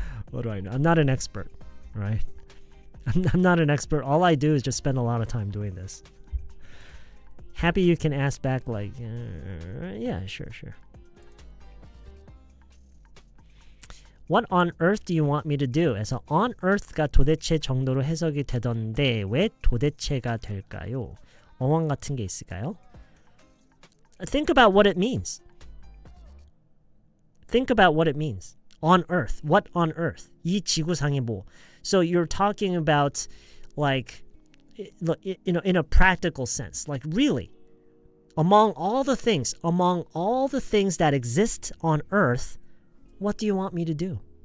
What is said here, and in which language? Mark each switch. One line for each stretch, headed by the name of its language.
English: What do I know? I'm not an expert, right? I'm not an expert. All I do is just spend a lot of time doing this. Happy you can ask back like, yeah, sure. What on earth do you want me to do?
Korean: 에서 on earth가 도대체 정도로 해석이 되던데 왜 도대체가 될까요? 어원 같은 게 있을까요?
English: Think about what it means. Think about what it means. On earth. What on earth?
Korean: 이 지구상에 뭐.
English: So you're talking about like, in a practical sense. Like really, among all the things that exist on earth, what do you want me to do?